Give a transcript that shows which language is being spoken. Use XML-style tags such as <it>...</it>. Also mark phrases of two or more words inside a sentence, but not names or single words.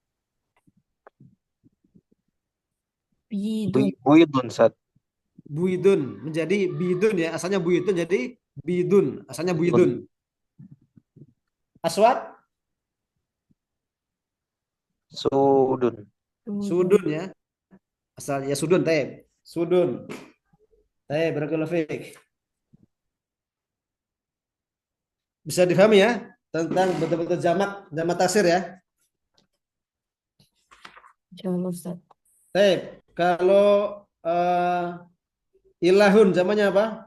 <id>Bidun. Buidun, Sat. Buidun menjadi bidun ya. Asalnya buidun jadi bidun. Asalnya buidun. Aswad, Sudun. Sudun. sudun ya. Asal ya sudun, teh. Sudun. Teh,</id> <ar>بارك الله فيك.</ar> <id>Bisa difahami ya tentang betul-betul jamak, jamak taksir ya. Insyaallah Ustaz. Teh, kalau ilahun zamannya apa?</id>